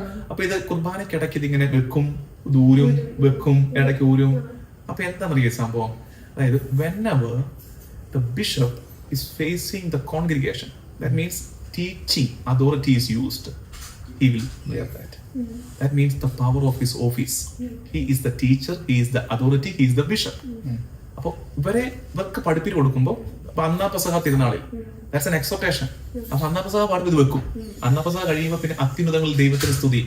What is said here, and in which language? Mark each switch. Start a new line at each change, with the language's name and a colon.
Malayalam: അപ്പൊ ഇത് കുർബാനക്കിടയ്ക്ക് ഇതിങ്ങനെ വെക്കും, ദൂരും വെക്കും, ഇടയ്ക്ക് ഊരും. അപ്പൊ എന്താണെന്നറിയ സംഭവം?
English: അതായത് whenever the bishop is facing the congregation, that means teaching authority is used, he will wear that. That means the power of his office. He is the teacher, he is the authority, he is the bishop.
Malayalam: അപ്പോൾ ഇവർക്ക് പഠിപ്പിൽ കൊടുക്കുമ്പോൾ അന്നാ പെസഹ തിരുനാളിൽ that's an exhortation. അപ്പൊ അന്നാ പെസഹ പാടുമ്പോൾ ഇത് വെക്കും. അന്നാ പെസഹ കഴിയുമ്പോൾ പിന്നെ അത്യുന്നതങ്ങളിൽ ദൈവത്തിന് സ്തുതി.